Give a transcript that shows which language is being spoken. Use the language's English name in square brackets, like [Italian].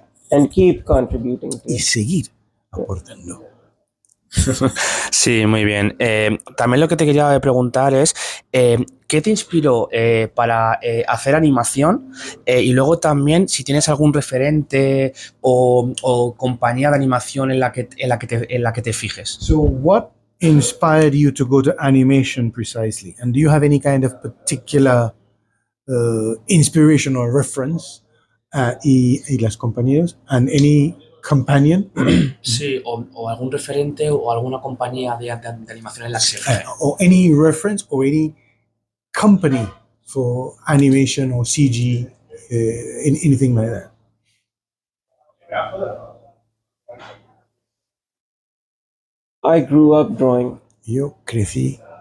[English] And keep contributing to it. [Spanish] Aportando. Sí, muy bien. También lo que te quería preguntar es ¿qué te inspiró para hacer animación? Y luego también si tienes algún referente o compañía de animación en la que te fijes. [English] So what inspired you to go to animation precisely? And do you have any kind of particular inspiration or reference? [Spanish] Y las compañeros, [English] and any companion? [Spanish] Sí, o algún referente o alguna compañía de animación en la que se [English] or any reference or any company for animation or CG, anything like that. I grew up drawing. [Spanish] Yo crecí